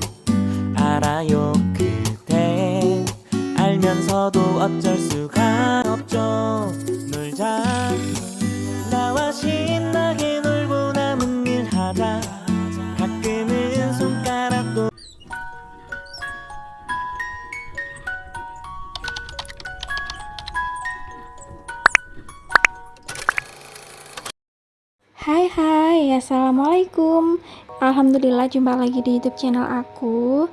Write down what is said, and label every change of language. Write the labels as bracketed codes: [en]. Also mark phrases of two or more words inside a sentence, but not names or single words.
[ko] 알아요. 그대 알면서도 어쩔 수가 없죠. 놀자. 나와 신나게 놀고 남은 일 하자. 가끔은 손가락도. [ms] Hai, assalamualaikum. Alhamdulillah jumpa lagi di YouTube channel aku.